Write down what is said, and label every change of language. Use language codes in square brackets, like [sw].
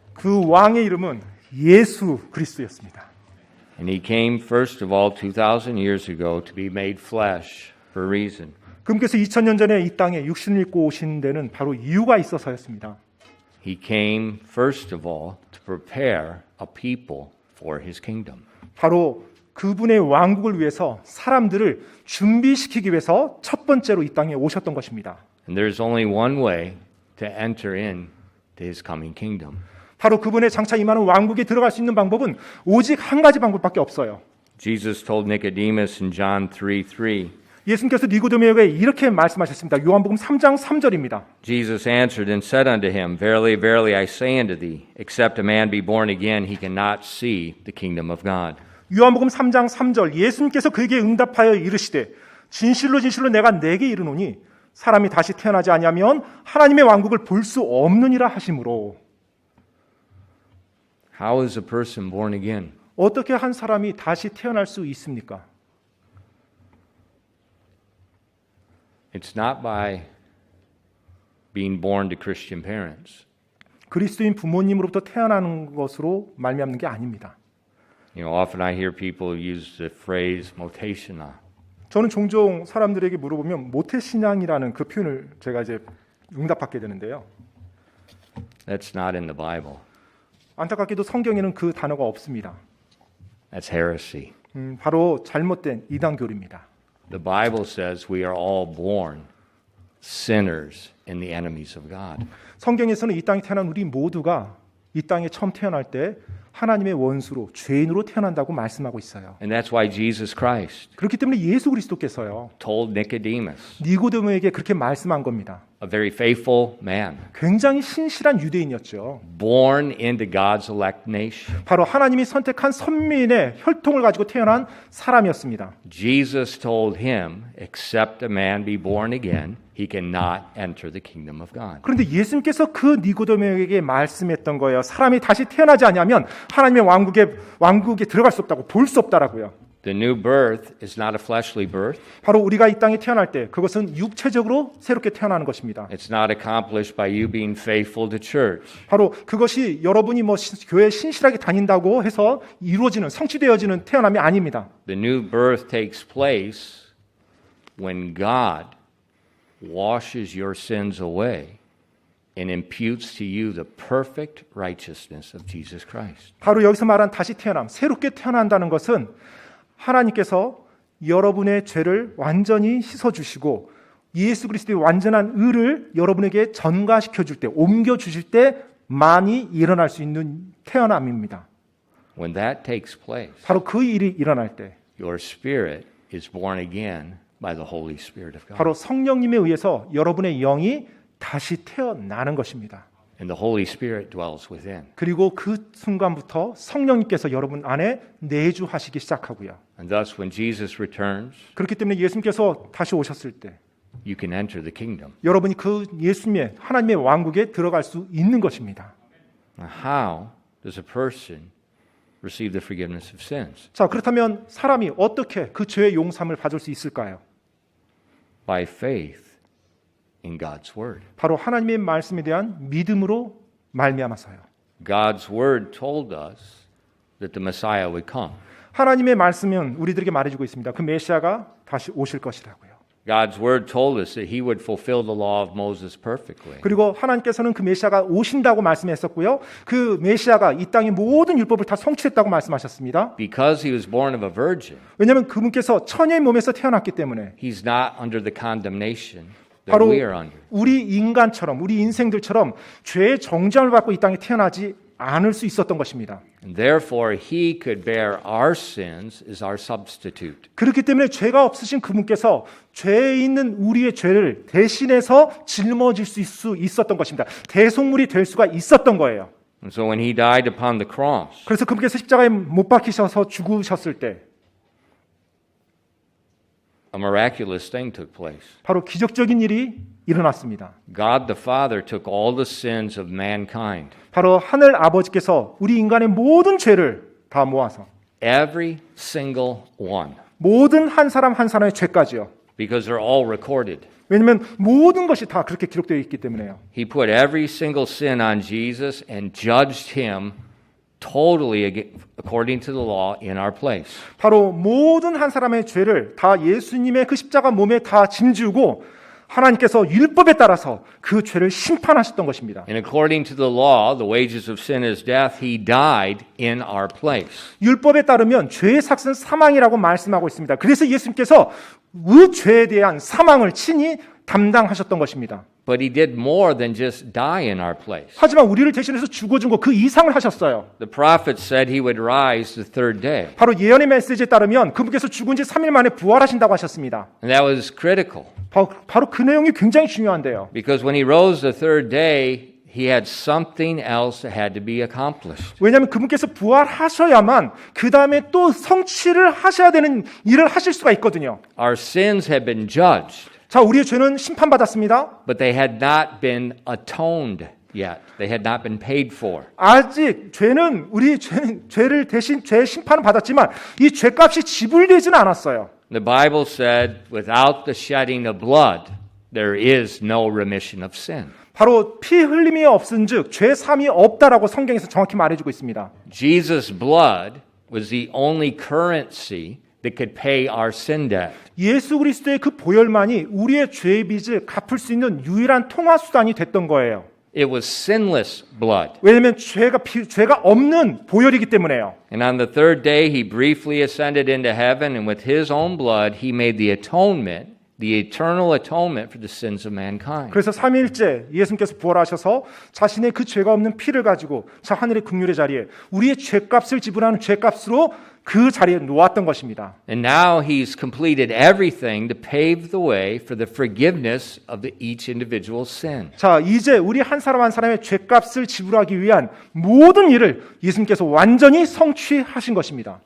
[ko] 그 왕의 이름은 예수 그리스도였습니다. [en] And he came first of all 2,000 years ago to be made flesh for a reason. [ko] 그분께서 2000년 전에 이 땅에 육신을 입고 오신 데는 바로 이유가 있어서였습니다. [en] He came first of all to prepare a people for his kingdom. [ko] 바로 그분의 왕국을 위해서 사람들을 준비시키기 위해서 첫 번째로 이 땅에 오셨던 것입니다. [en] And there's only one way to enter in to his coming kingdom. [ko] 바로 그분의 장차 임하는 왕국에 들어갈 수 있는 방법은 오직 한 가지 방법밖에 없어요. [en] Jesus told Nicodemus in John 3:3. [ko] 예수님께서 니고데모에게 이렇게 말씀하셨습니다. 요한복음 3장 3절입니다. [en] Jesus answered and said unto him, Verily, verily, I say unto thee, except a man be born again, he cannot see the kingdom of God. [ko] 요한복음 3장 3절 예수님께서 그에게 응답하여 이르시되 진실로 진실로 내가 네게 이르노니 사람이 다시 태어나지 아니하면 하나님의 왕국을 볼 수 없느니라 하심으로. [en] How is a person born again? [ko] 어떻게 한 사람이 다시 태어날 수 있습니까? [en] It's not by being born to Christian parents. [ko] 그리스도인 부모님으로부터 태어나는 것으로 말미암는 게 아닙니다. [en] You know, often I hear people use the phrase 모태신앙. [ko] 저는 종종 사람들에게 물어보면 모태신앙이라는 그 표현을 제가 이제 응답받게 되는데요. [en] That's not in the Bible. [ko] 안타깝게도 성경에는 그 단어가 없습니다. [en] That's heresy. [ko] 바로 잘못된 이단교리입니다. [en] The Bible says we are all born sinners and the enemies of God. [ko] 성경에서는 이 땅에 태어난 우리 모두가 이 땅에 처음 태어날 때 하나님의 원수로 죄인으로 태어난다고 말씀하고 있어요. [en] And that's why Jesus Christ [ko] 그렇기 때문에 예수 그리스도께서요. [en] told Nicodemus, [ko] 니고데모에게 그렇게 말씀한 겁니다. [en] a very faithful man, [ko] 굉장히 신실한 유대인이었죠. [en] born into God's elect nation. [ko] 바로 하나님이 선택한 선민의 혈통을 가지고 태어난 사람이었습니다. [en] Jesus told him, except a man be born again, he cannot enter the kingdom of God. [ko] 그런데 예수님께서 그 니고데모에게 말씀했던 거예요. 사람이 다시 태어나지 않으면 하나님의 왕국에 들어갈 수 없다고, 볼 수 없다라고요. [en] The new birth is not a fleshly birth. [ko] 바로 우리가 이 땅에 태어날 때 그것은 육체적으로 새롭게 태어나는 것입니다. [en] It's not accomplished by you being faithful to church. [ko] 바로 그것이 여러분이 교회에 신실하게 다닌다고 해서 이루어지는, 성취되어지는 태어남이 아닙니다. [en] The new birth takes place when God washes your sins away and imputes to you the perfect righteousness of Jesus Christ. [ko] 바로 여기서 말한 다시 태어남, 새롭게 태어난다는 것은 하나님께서 여러분의 죄를 완전히 씻어주시고 예수 그리스도의 완전한 의를 여러분에게 전가시켜 줄 때, 옮겨 주실 때만이 일어날 수 있는 태어남입니다. [en] When that takes place, [ko] 바로 그 일이 일어날 때 [en] your spirit is born again by the Holy Spirit of God. [ko] 바로 성령님에 의해서 여러분의 영이 다시 태어나는 것입니다. [en] And the Holy Spirit dwells within. [ko] 그리고 그 순간부터 성령님께서 여러분 안에 내주하시기 시작하고요. [en] And thus when Jesus returns, [ko] 그렇기 때문에 예수님께서 다시 오셨을 때 [en] you can enter the kingdom. [ko] 여러분이 그 예수님의 하나님의 왕국에 들어갈 수 있는 것입니다. [en] Now, how does a person receive the forgiveness of sins? [ko] 자, 그렇다면 사람이 어떻게 그 죄의 용서함을 받을 수 있을까요? [en] By faith in God's word. [ko] 바로 하나님의 말씀에 대한 믿음으로 말미암아서요. [en] God's word told us that the Messiah would come. [ko] 하나님의 말씀은 우리들에게 말해주고 있습니다. 그 메시아가 다시 오실 것이라고요. [en] God's word told us that he would fulfill the law of Moses perfectly. [ko] 그리고 하나님께서는 그 메시아가 오신다고 말씀했었고요. 그 메시아가 이 땅의 모든 율법을 다 성취했다고 말씀하셨습니다. [en] Because he was born of a virgin, [ko] 왜냐하면 그분께서 처녀의 몸에서 태어났기 때문에 [en] he's not under the condemnation that [ko] 바로 [en] we are under. [ko] 우리 인간처럼, 우리 인생들처럼 죄의 정죄함을 받고 이 땅에 태어나지 않을 수 있었던 것입니다. [en] And therefore he could bear our sins as our substitute. [ko] 그렇기 때문에 죄가 없으신 그분께서 죄에 있는 우리의 죄를 대신해서 짊어질 수 있었던 것입니다. 대속물이 될 수가 있었던 거예요. [en] And so when he died upon the cross, [ko] 그래서 그분께서 십자가에 못 박히셔서 죽으셨을 때 [en] a miraculous thing took place. [ko] 바로 기적적인 일이 일어났습니다. [en] God the Father took all the sins of mankind, [ko] 바로 하늘 아버지께서 우리 인간의 모든 죄를 다 모아서 [en] every single one, [ko] 모든 한 사람 한 사람의 죄까지요. [en] because they're all recorded. [ko] 왜냐하면 모든 것이 다 그렇게 기록되어 있기 때문에요. [en] He put every single sin on Jesus and judged him totally according to the law in our place. [ko] 바로 모든 한 사람의 죄를 다 예수님의 그 십자가 몸에 다 짐지우고 하나님께서 율법에 따라서 그 죄를 심판하셨던 것입니다. [en] And according to the law, the wages of sin is death. He died in our place. [ko] 율법에 따르면 죄의 삭은 사망이라고 말씀하고 있습니다. 그래서 예수님께서 그 죄에 대한 사망을 친히 담당하셨던 것입니다. [en] But he did more than just die in our place. [ko] 하지만 우리를 대신해서 죽어준 것 그 이상을 하셨어요. [en] The prophet said he would rise the third day. [ko] 바로 예언의 메시지에 따르면 그분께서 죽은 지 3일 만에 부활하신다고 하셨습니다. [en] And that was critical. [ko] 바로 그 내용이 굉장히 중요한데요. [en] Because when he rose the third day, he had something else that had to be accomplished. [ko] 왜냐하면 그분께서 부활하셔야만 그 다음에 또 성취를 하셔야 되는 일을 하실 수가 있거든요. [en] Our sins had been judged, [ko] 자, 우리의 죄는 심판받았습니다. [en] but they had not been atoned yet. They had not been paid for. [ko] 아직 죄를 대신 죄의 심판을 받았지만 이 죄값이 지불되지는 않았어요. [en] The Bible said, without the shedding of blood, there is no remission of sin. [ko] 바로 피 흘림이 없은즉 죄 사함이 없다라고 성경에서 정확히 말해주고 있습니다. [en] Jesus' blood was the only currency that could pay our sin debt. [ko] 예수 그리스도의 그 보혈만이 우리의 죄의 빚을 갚을 수 있는 유일한 통화 수단이 됐던 거예요. [en] It was sinless blood. [ko] 왜냐하면 죄가 없는 보혈이기 때문에요. [en] And on the third day, he briefly ascended into heaven, and with his own blood, he made the atonement the eternal atonement for the sins of mankind. [ko] 그래서 3일째 예수님께서 부활하셔서 자신의 그 죄가 없는 피를 가지고 저 하늘의 긍휼의 자리에 우리의 죄값을 지불하는 죄값으로 그 자리에 놓았던 것입니다. [en] And now he's completed everything to pave the way for the forgiveness of each individual's sin. [ko] 자, 이제 우리 한 사람 한 사람의 죄값을 지불하기 위한 모든 일을 예수님께서 완전히 성취하신 것입니다.